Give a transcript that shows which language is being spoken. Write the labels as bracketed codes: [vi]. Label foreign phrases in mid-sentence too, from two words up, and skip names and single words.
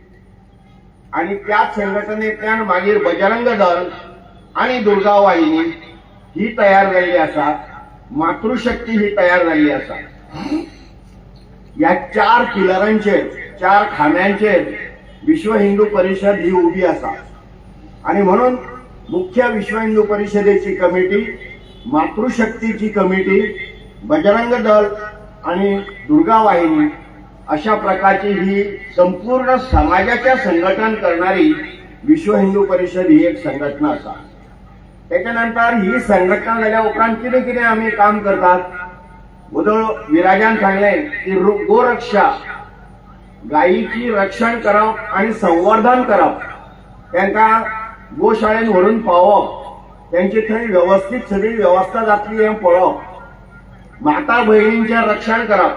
[kok] आणि त्याच संघटनेंतल्यान मागीर बजरंग दल आणि दुर्गा वाहिनी ही तयार जाल्ली आसा, मातृशक्ती ही तयार जाल्ली आसा. ह्या 4 पिलरांचेर, 4 खांब्यांचेर विश्व हिंदू परिषद ही उभी आसा. आणि म्हणून मुख्य विश्व हिंदू परिषदेची कमिटी, मातृशक्तीची कमिटी, बजरंग दल आणि दुर्गा वाहिनी अशा प्रकारची ही संपूर्ण समाजाच्या संघटन करणारी विश्व हिंदू परिषद ही एक संघटना आसा. त्याच्यानंतर ही संघटना जाल्या उपरांत कितें कितें आमी काम करतात. उदळ विराजान सांगलें की गोरक्षा, गायीची रक्षण करप आणि संवर्धन करप, तांकां गोशाळेन व्हरून पावप, त्यांची थंय व्यवस्थीत सगळी व्यवस्था जातली हें पळोवप, माता भयणींचें रक्षण करप.